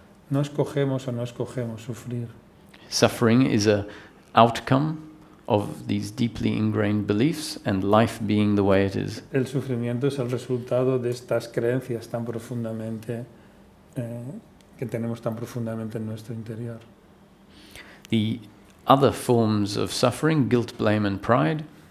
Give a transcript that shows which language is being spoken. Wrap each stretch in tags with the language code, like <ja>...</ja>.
<es>No escogemos o no escogemos sufrir.</es> <en>Suffering is an outcome of these deeply ingrained beliefs and life being the way it is.</en> <es>El sufrimiento es el resultado de estas creencias tan profundamente que tenemos tan profundamente en nuestro interior.</es> <en>The other forms of suffering, guilt, blame and pride,</en>